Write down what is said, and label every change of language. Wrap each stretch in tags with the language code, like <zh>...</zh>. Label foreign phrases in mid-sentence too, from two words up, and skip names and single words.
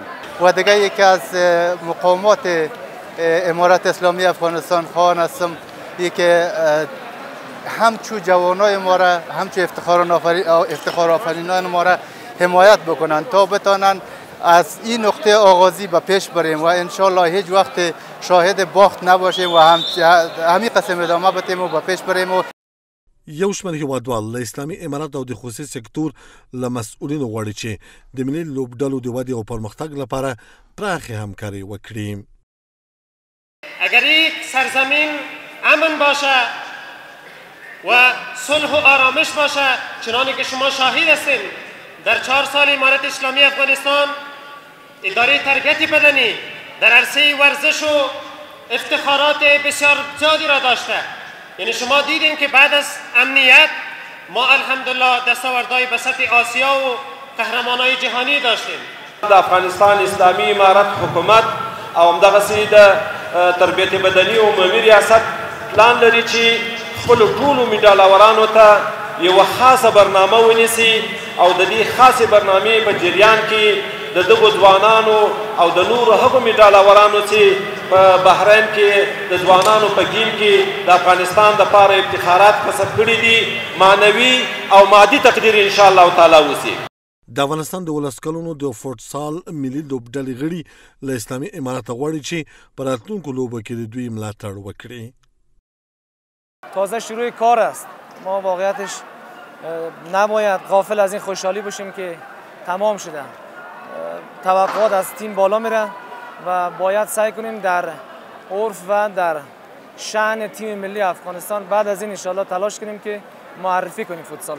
<fa>و دیگه یکی از مقامات امارت اسلامی افغانستان خواهان هستم که همچو جوانای ما را، همچو افتخار آفرینان ما را حمایت بکنن تا بتانن از این نقطه آغازی به پیش بریم و</fa> <ar>انشالله</ar> <fa>هیچ وقت شاهد باخت نباشیم و همین قسم ادامه بدیم و به پیش بریم.</fa> <ps>یو شمېر هیوادوال له اسلامي امارت او د خصوصي سکتور له مسؤلینو غواړي چې د ملي لوبډلو د ودې او پرمختګ لپاره پراخې همکاري وکړي.</ps> <fa>اگر یک سرزمین امن باشه و صلح و آرامش باشه، چنانه که شما شاهد هستین در 4 سال امارت اسلامی افغانستان اداره تربیت بدنی در عرصه ورزش و افتخارات بسیار زیادی را داشته. یعنی شما دیدین که بعد از امنیت ما</fa> <ar>الحمدلله</ar> <fa>دستاوردهای به سطح آسیا و قهرمانای جهانی داشتیم.</fa> <ps>د افغانستان اسلامی امارت حکومت او همدغسې د تربیت بدني او عمومي ریاست پلان لري چې خپلو ټولو میډالورانو ته یوه خاصه برنامه ونیسي او د دې خاصې برنامې په جریان کې د دغو ځوانانو او د نورو هغو میډالورانو چې په بحرین کې د ځوانانو په ګیم کې د افغانستان دپاره افتخارات کسب کړي دي، معنوي او مادي تقدیر</ps> <ar>انشاءالله تعالی</ar> <ps>وسي. د افغانستان د 12 کلونو د فوټسال ملي لوبډلې غړي له اسلامي امارت غواړي چې په راتلونکو لوبو کې د دوی ملاتړ وکړي.</ps> <fa>تازه شروع کار است. ما واقعیتش نباید غافل از این خوشحالی باشیم که تمام شده. توقعات از تیم بالا میره و باید سعی کنیم در عرف و در شأن تیم ملی افغانستان بعد از این</fa> <ar>انشالله</ar> <fa>تلاش کنیم که معرفی کنیم فوتسال.</fa>